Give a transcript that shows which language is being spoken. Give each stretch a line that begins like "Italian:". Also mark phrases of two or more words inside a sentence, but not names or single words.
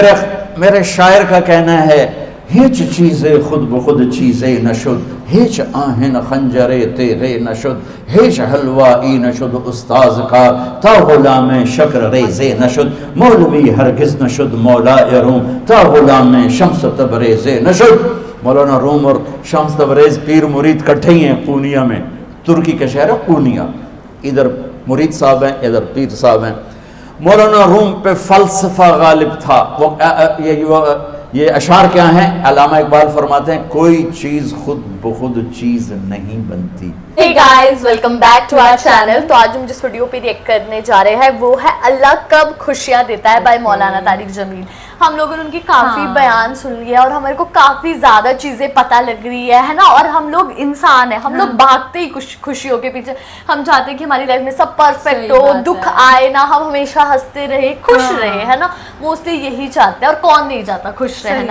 Urdu: میرے شاعر کا کہنا ہے
Persian: ہیچ چیزیں خود بخود چیزیں نشد، ہیچ آہن خنجرے تیغے نشد، ہیچ حلوائی نشد استاذ کا تا غلام شکر ریزے نشد، مولوی ہرگز نشد مولا روم تا غلام شمس تبریز نشد۔
Urdu: مولانا روم اور شمس تبریز پیر مرید کٹھے ہی ہیں پونیا میں، ترکی کا شہر ہے پونیا، ادھر مرید صاحب ہیں ادھر پیر صاحب ہیں۔ مولانا روم پہ فلسفہ غالب تھا۔ یہ اشعار کیا ہیں؟ علامہ اقبال فرماتے ہیں کوئی چیز خود بخود چیز نہیں بنتی۔
English: Hey guys, welcome back to our channel۔
Urdu: تو آج ہم جس ویڈیو پہ ریئیکٹ کرنے جا رہے ہیں وہ ہے اللہ کب خوشیاں دیتا ہے بائی مولانا طارق جمیل۔ ہم لوگوں نے ان کی کافی بیان سن لیا اور ہمارے کو کافی زیادہ چیزیں پتہ لگ رہی ہے نا، اور ہم لوگ انسان ہیں، ہم لوگ بھاگتے ہی خوشیوں کے پیچھے، ہم چاہتے ہیں کہ ہماری لائف میں سب پرفیکٹ ہو، دکھ آئے نہ، ہم ہمیشہ ہنستے رہے، خوش رہے، ہے نا، موسٹلی یہی چاہتے ہیں، اور کون نہیں چاہتا خوش رہنا۔